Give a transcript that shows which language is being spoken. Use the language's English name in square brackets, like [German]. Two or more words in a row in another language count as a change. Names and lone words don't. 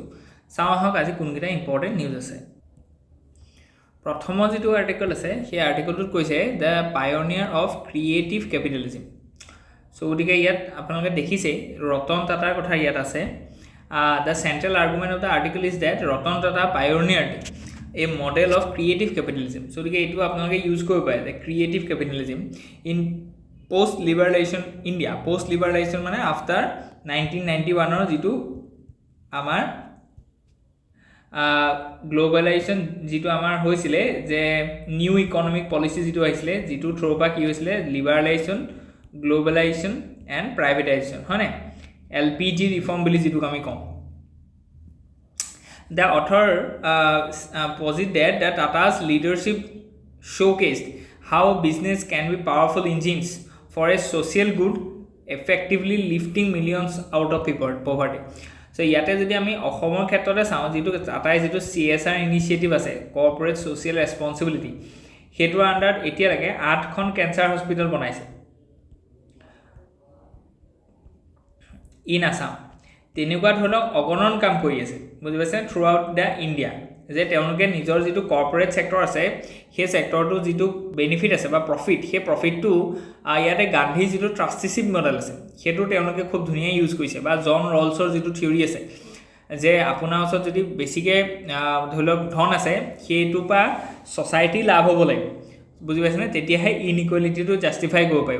[Assamese] চাওঁ আহক আজি কোনকেইটা ইম্পৰ্টেণ্ট নিউজ আছে। প্ৰথম যিটো আৰ্টিকল আছে সেই আৰ্টিকলটোত কৈছে [English] The pioneer of creative capitalism. [Assamese] চ' গতিকে ইয়াত আপোনালোকে দেখিছে ৰতন টাটাৰ কথা ইয়াত আছে। [English] The central argument of the article is that Ratan Tata pioneered a model of creative capitalism. [Assamese] So গতিকে এইটো আপোনালোকে ইউজ কৰিব পাৰে যে [English] creative capitalism in post liberalisation India. post liberalisation [Assamese] মানে [English] after 1991 [Assamese] যিটো আমাৰ গ্লোবেলাইজেশ্যন যিটো আমাৰ হৈছিলে যে [English] new economic policy [Assamese] যিটো আহিছিলে যিটো থ্ৰুৰ পৰা কি হৈছিলে [English] liberalisation globalisation and privatisation [Assamese] হয়নে [English] LPG reform [Assamese] বুলি যিটোক আমি কওঁ। [English] The author posit that Tata's leadership showcased how business can be powerful engines for a social good, effectively lifting millions out of poverty. [Assamese] So ইয়াতে যদি আমি অসমৰ ক্ষেত্ৰতে চাওঁ যিটো টাটাই যিটো [English] CSR initiative [Assamese] আছে [English] corporate social responsibility [Assamese] সেইটোৰ আণ্ডাৰত এতিয়ালৈকে 8খন [English] cancer hospital [Assamese] বনাইছে [English] in Assam. [Assamese] তেনেকুৱা ধৰণৰ অগণন কাম কৰি আছে বুজি পাইছে [English] throughout the India [Assamese] যে তেওঁলোকে নিজৰ যিটো [English] corporate sector [Assamese] আছে সেই ছেক্টৰটো যিটো বেনিফিট আছে বা প্ৰফিট সেই প্ৰফিটটো ইয়াতে গান্ধী যিটো [English] trusteeship model [Assamese] আছে সেইটো তেওঁলোকে খুব ধুনীয়া ইউজ কৰিছে বা জন ৰলছৰ যিটো থিয়ৰী আছে যে আপোনাৰ ওচৰত যদি বেছিকৈ ধৰি লওক ধন আছে সেইটোৰ পৰা ছ'চাইটি লাভ হ'ব লাগিব বুজি পাইছেনে তেতিয়াহে [English] inequality justify [Assamese] কৰিব পাৰিব।